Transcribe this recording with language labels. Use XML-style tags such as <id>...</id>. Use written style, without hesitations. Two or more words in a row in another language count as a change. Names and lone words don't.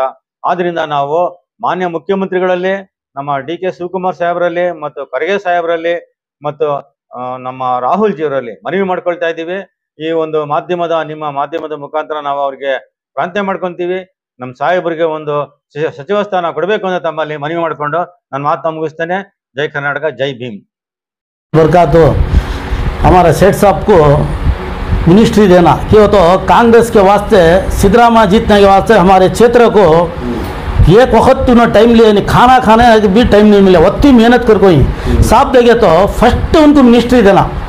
<kn>ಆದ್ರಿಂದ ನಾವು ಮಾನ್ಯ ಮುಖ್ಯಮಂತ್ರಿಗಳಲ್ಲಿ, ನಮ್ಮ DK ಶಿವಕುಮಾರ್ ಸಾಹೇಬರಲ್ಲಿ ಮತ್ತು ಖರ್ಗೆ ಸಾಹೇಬರಲ್ಲಿ ಮತ್ತು ನಮ್ಮ ರಾಹುಲ್ ಜಿಯವರಲ್ಲಿ ಮನವಿ ಮಾಡ್ಕೊಳ್ತಾ ಇದ್ದೀವಿ. ಈ ಒಂದು ನಿಮ್ಮ ಮಾಧ್ಯಮದ ಮುಖಾಂತರ ನಾವು ಅವ್ರಿಗೆ ಪ್ರಾರ್ಥನೆ ಮಾಡ್ಕೊಂತೀವಿ. ನಮ್ಮ ಸಾಹೇಬರಿಗೆ ಒಂದು ಸಚಿವ ಸ್ಥಾನ ಕೊಡಬೇಕು ಅಂತ ತಮ್ಮಲ್ಲಿ ಮನವಿ ಮಾಡಿಕೊಂಡು ನನ್ನ ಮಾತನ್ನ ಮುಗಿಸ್ತೇನೆ. ಜೈ ಕರ್ನಾಟಕ, ಜೈ ಭೀಮ್.</kn> <hi>बरकातो हमारे सेठ साहब को मिनिस्ट्री देना क्यों, तो कांग्रेस के वास्ते सिद्धरामैया जीतने के वास्ते हमारे क्षेत्र को एक वक्त उन्होंने टाइम लिया नहीं, खाना खाने भी टाइम नहीं मिला, उतनी मेहनत कर कोई साहब देखे तो फर्स्ट उनको मिनिस्ट्री देना।</hi>